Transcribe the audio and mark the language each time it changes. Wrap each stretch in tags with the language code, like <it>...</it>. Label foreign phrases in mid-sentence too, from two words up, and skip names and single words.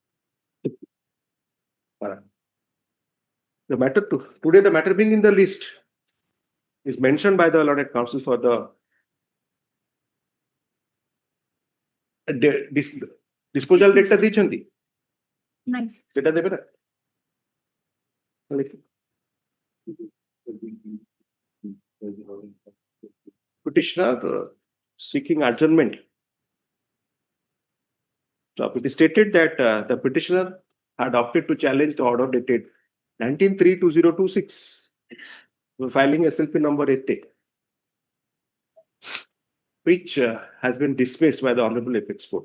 <en>The matter today, the matter being in the list is mentioned by the Lorded Counsel for the disposal dates ଦେଇଛନ୍ତି Nice.</en> <or>ସେଟା ଦେବେ ନା</or> <en>petitioner seeking adjournment. So it is stated that the petitioner had opted to challenge the order dated 19/3/2026, filing SLP number 8, which has been dismissed by the Honorable Apex Court.</en>